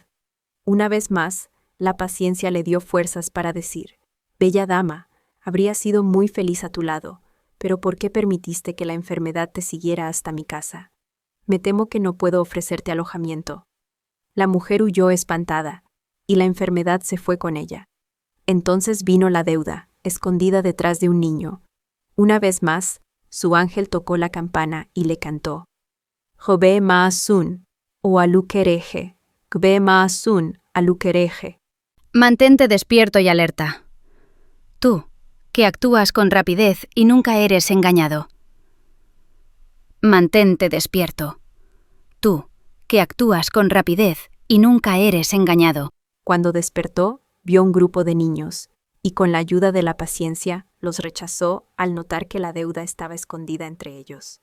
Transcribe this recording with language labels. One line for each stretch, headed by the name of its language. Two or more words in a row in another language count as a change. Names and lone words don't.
Spanish: Una vez más, la paciencia le dio fuerzas para decir: «Bella dama, habría sido muy feliz a tu lado, pero ¿por qué permitiste que la enfermedad te siguiera hasta mi casa? Me temo que no puedo ofrecerte alojamiento». La mujer huyó espantada, y la enfermedad se fue con ella. Entonces vino la deuda, escondida detrás de un niño. Una vez más, su ángel tocó la campana y le cantó:
Yoruba: «Jobe maasun, o alukereje, gbe maasun, alukereje».
Spanish: Mantente despierto y alerta. Tú, que actúas con rapidez y nunca eres engañado. Mantente despierto. Tú, que actúas con rapidez y nunca eres engañado. Cuando despertó, vio un grupo de niños, y con la ayuda de la paciencia, los rechazó al notar que la deuda estaba escondida entre ellos.